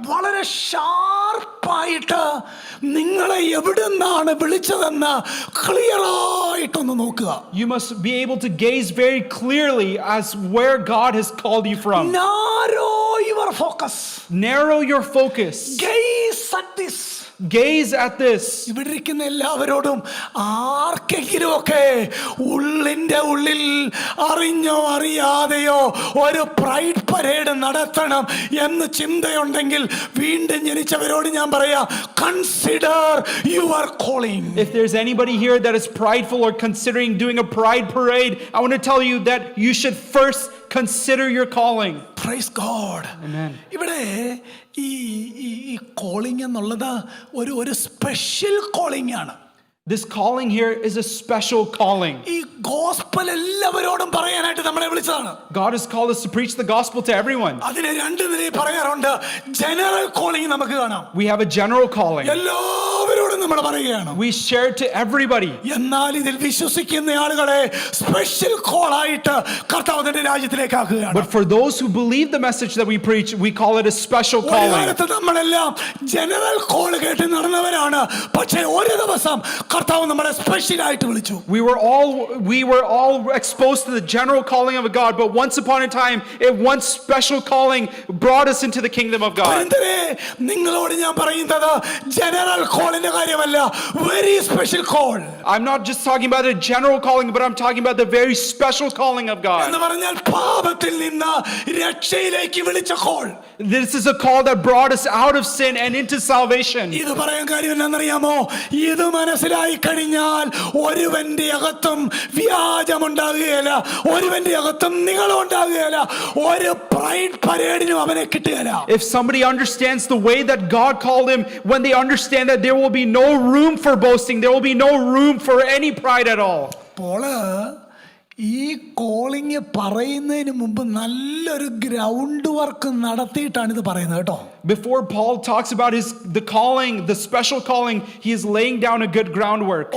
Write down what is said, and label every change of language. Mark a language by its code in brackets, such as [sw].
[ml] വളരെ ഷാർപ്പായിട്ട് നിങ്ങളെ എവിടുന്നാണ് വിളിച്ചതെന്ന് ക്ലിയറായിട്ടൊന്ന് നോക്കുക. [en] You must be able to gaze very clearly as where God has called you from. Narrow your focus. Narrow your focus. Gaze at this. Gaze at this. [ml] ഇവിടെ ഇരിക്കുന്ന എല്ലാവരോടും ആർക്കെങ്കിലും ഒക്കെ ഉള്ളിന്റെ ഉള്ളിൽ അറിഞ്ഞോ അറിയാതെയോ ഒരു പ്രൈഡ് പരേഡ് നടത്തണം എന്ന് ചിന്തയുണ്ടെങ്കിൽ വീണ്ടും ജനിച്ചവരോട് ഞാൻ പറയാം, [en] Consider your calling. If there's anybody here that is prideful or considering doing a pride parade, I want to tell you that you should first consider your calling. Praise God. Amen. [ml] ഇവിടെ ഈ calling എന്നുള്ളത് ഒരു special calling ആണ്. [en] This calling here is a special calling. [ml] ഈ gospel എല്ലാവരോടും പറയാനായിട്ട് നമ്മളെ വിളിച്ചതാണ്. [en] God has called us to preach the gospel to everyone. [ml] അതിനെ രണ്ട് നിലയിൽ പറയാറുണ്ട്. ജനറൽ കോളിംഗ് നമുക്ക് കാണാം. [en] We have a general calling. [ml] എല്ലാവരോടും നമ്മൾ പറയുകയാണ്. [en] We share it to everybody. [ml] എന്നാൽ ഇതിൽ വിശ്വസിക്കുന്ന ആളുകളെ സ്പെഷ്യൽ കോൾ ആയിട്ട് കർത്താവിന്റെ രാജ്യത്തിലേക്ക് ആക്കുകയാണ്. [en] But for those who believe the message that we preach, we call it a special calling. [ml] നമ്മളെല്ലാം ജനറൽ കോൾ കേട്ട് നടന്നവരാണ്. പക്ഷേ ഒരു ദിവസം കർത്താവ് നമ്മളെ സ്പെഷ്യൽ ആയിട്ട് വിളിച്ചു. [en] We were all exposed to the general calling of God, but once upon a time, one special calling brought us into the kingdom of God. [ml] നിങ്ങളോട് ഞാൻ പറയുന്നത് ജനറൽ കോളിന്റെ കാര്യമല്ല, [en] Very special call. I'm not just talking about a general calling, but I'm talking about the very special calling of God. [ml] എന്ന് പറഞ്ഞാൽ പാപത്തിൽ നിന്ന് രക്ഷയിലേക്ക് വിളിച്ച call. [en] This is a call that brought us out of sin and into salvation. [ml] ഇത് പറയാൻ കാര്യം എന്താണെന്നറിയാമോ? ഇത് മനസ്സിലായി കഴിഞ്ഞാൽ ഒരുവന്റെ അകത്തും വ്യാജമുണ്ടാകുകയില്ല, ഒരുവന്റെ അകത്തും നിങ്ങളുണ്ടാകുകയില്ല, ഒരു പ്രൈഡ് പരേഡിനും അവനെ കിട്ടുകയില്ല. [en] If somebody understands the way that God called him, when they understand that there will be no room for boasting, there will be no room for any pride at all. [ml] Paul ഈ calling പറയുന്നതിന് മുമ്പ് നല്ലൊരു ground work നടത്തിയിട്ടാണ് ഇത് പറയുന്നത് കേട്ടോ. [en] Before Paul talks about the calling, the special calling, he is laying down a good groundwork.